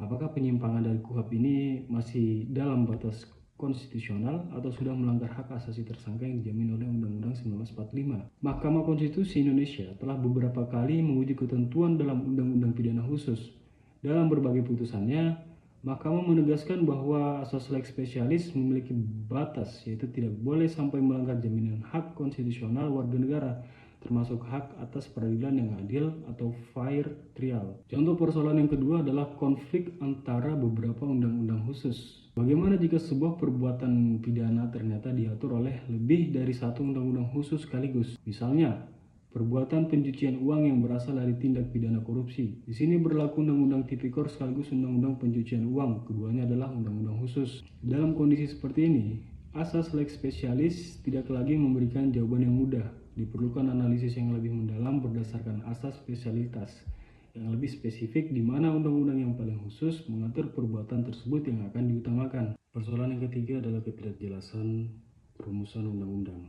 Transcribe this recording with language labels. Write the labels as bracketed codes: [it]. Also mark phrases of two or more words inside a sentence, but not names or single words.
[id] Apakah penyimpangan dari KUHP ini masih dalam batas konstitusional atau sudah melanggar hak asasi tersangka yang dijamin oleh Undang-Undang 1945? Mahkamah Konstitusi Indonesia telah beberapa kali menguji ketentuan dalam Undang-Undang Pidana Khusus. Dalam berbagai putusannya, Mahkamah menegaskan bahwa asas [la] lex specialis [id] memiliki batas, yaitu tidak boleh sampai melanggar jaminan hak konstitusional warga negara, termasuk hak atas peradilan yang adil atau [en] fair trial. [id] Contoh persoalan yang kedua adalah konflik antara beberapa undang-undang khusus. Bagaimana jika sebuah perbuatan pidana ternyata diatur oleh lebih dari satu undang-undang khusus sekaligus? Misalnya, perbuatan pencucian uang yang berasal dari tindak pidana korupsi. Di sini berlaku Undang-Undang Tipikor sekaligus Undang-Undang Pencucian Uang. Keduanya adalah undang-undang khusus. Dalam kondisi seperti ini, asas [la] lex specialis [id] tidak lagi memberikan jawaban yang mudah. Diperlukan analisis yang lebih mendalam berdasarkan asas spesialitas yang lebih spesifik, di mana undang-undang yang paling khusus mengatur perbuatan tersebut yang akan diutamakan. Persoalan yang ketiga adalah ketidakjelasan rumusan undang-undang.